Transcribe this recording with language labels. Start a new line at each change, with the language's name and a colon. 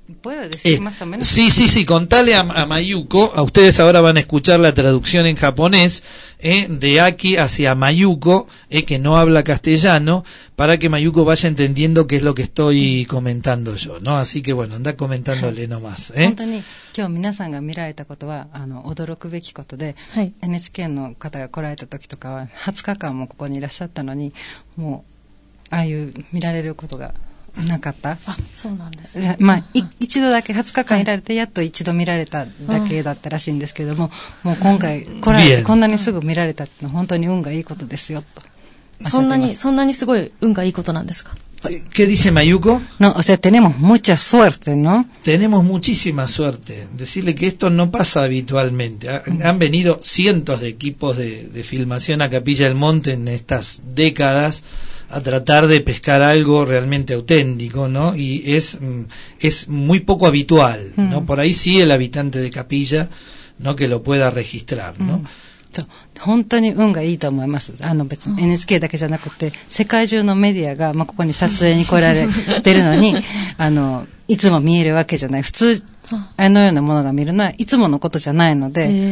Spanish: ¿Puedo decir más o menos? Sí, contale a Mayuko, a ustedes ahora van a escuchar la traducción en japonés, de Aki hacia Mayuko, que no habla castellano, para que Mayuko vaya entendiendo qué es lo que estoy comentando yo, ¿no? Así que bueno, anda comentándole nomás,
Japanese: NHKの方が来られた時とかは20日間もここにいらっしゃったのに、もうああいう見られることが なかった。あ、そうなんですね。まあ、一度だけ20日間いられて、やっと一度見られただけだったらしいんですけども、もう今回来られて、こんなにすぐ見られたってのは本当に運がいいことですよ、と。そんなにすごい運がいいことなんですか？
Spanish: ¿Qué dice Mayuko? No, o sea, tenemos mucha suerte, ¿no? Tenemos muchísima suerte. Decirle que esto no pasa habitualmente. Han venido cientos de equipos de filmación a Capilla del Monte en estas décadas a tratar de pescar algo realmente auténtico, ¿no? Y es muy poco habitual, ¿no? Por ahí sí el habitante de Capilla, ¿no?, que lo pueda registrar, ¿no?
Japanese: So, 本当に運がいいと思います。あの別に NHK だけじゃなくて世界中のメディアが、まあ、ここに撮影に来られてるのにあのいつも見えるわけじゃない。普通あのようなものが見るのはいつものことじゃないので、